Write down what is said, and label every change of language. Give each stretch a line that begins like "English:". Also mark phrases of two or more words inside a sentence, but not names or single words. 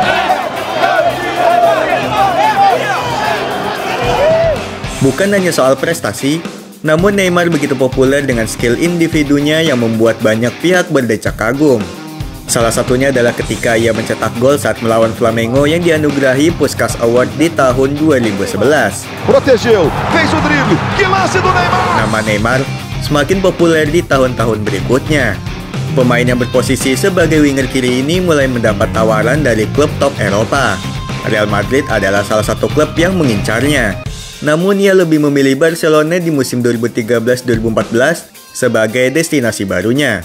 Indonesian: Bukan hanya soal prestasi, namun Neymar begitu populer dengan skill individunya yang membuat banyak pihak berdecak kagum. Salah satunya adalah ketika ia mencetak gol saat melawan Flamengo yang dianugerahi Puskás Award di tahun 2011.
Portuguese: Protegeu, fez o drible, que lance do Neymar!
Indonesian: Nama Neymar semakin populer di tahun-tahun berikutnya. Pemain yang berposisi sebagai winger kiri ini mulai mendapat tawaran dari klub top Eropa. Real Madrid adalah salah satu klub yang mengincarnya. Namun ia lebih memilih Barcelona di musim 2013-2014 sebagai destinasi barunya.